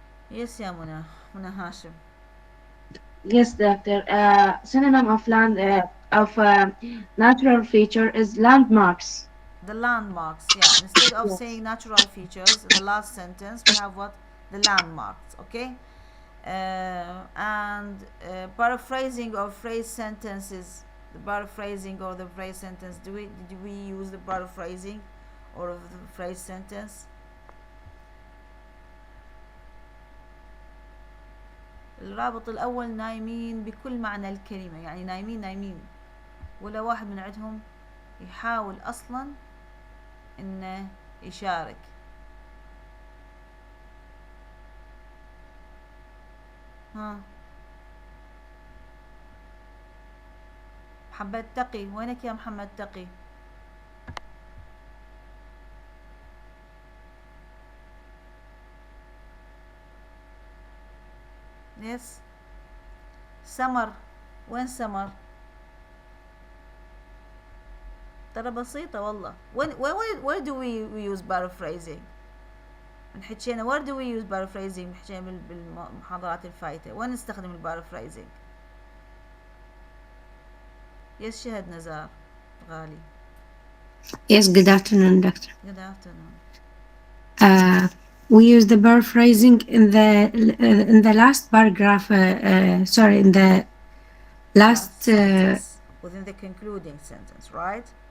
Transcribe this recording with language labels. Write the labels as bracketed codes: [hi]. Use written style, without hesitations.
[en] Yes, يا منى هاشم. Yes, doctor. Synonym of natural feature is landmarks. The landmarks, yeah. Instead of Yes. saying natural features, the last sentence we have what? The landmarks, okay? And paraphrasing or phrase sentences. The paraphrasing or the phrase sentence. Did we use the paraphrasing or the phrase sentence? [ar] الرابط الأول نايمين بكل معنى الكلمة، يعني نايمين ولا واحد من عندهم يحاول أصلا إنه يشارك؟ ها محمد تقي، وينك يا محمد تقي؟ يس سمر، وين سمر؟ ترى بسيطة والله. [en] where do we use paraphrasing؟ [ar] من حكينا where do we use paraphrasing؟ من حكينا بالمحاضرات الفايتة وين نستخدم البارافريزنج؟ يس شهد نزار غالي. [en] Yes, good afternoon, doctor. Good afternoon. We use the paraphrasing in the last paragraph. Sorry, in the last sentence, within the concluding sentence, right?